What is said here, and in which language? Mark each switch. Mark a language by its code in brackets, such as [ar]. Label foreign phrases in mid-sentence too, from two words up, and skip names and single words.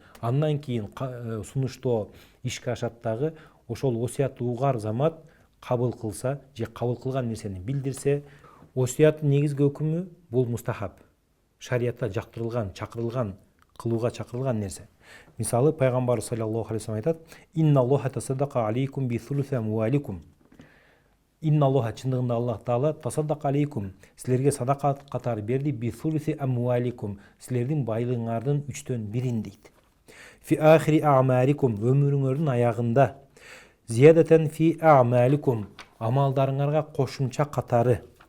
[ky] Андан кийин сунуштоо ишке ашат дагы, ошол осуятты угар замат кабыл кылса же кабыл кылган нерсени билдирсе, осуяттын негизги өкүмү бул мустахаб. Шариятта жактырылган, чакырылган, кылууга чакырылган нерсе. Мисалы, пайгамбар [ar] صلى الله عليه وسلم [ky] айтат: [ar] "إن الله تصدق عليكم بثلث أموالكم." إن الله, [ky] чындыгында Аллах Таала, [ar] تصدق عليكم, [ky] силерге садака катары берди, [ar] بثلث أموالكم, [ky] силердин байлыгыңардын 1/3 дейт. [ar] في آخر أعمالكم, өмүрүңөрдүн аягында. زيادة في أعمالكم, амалдарыңарга кошумча катары.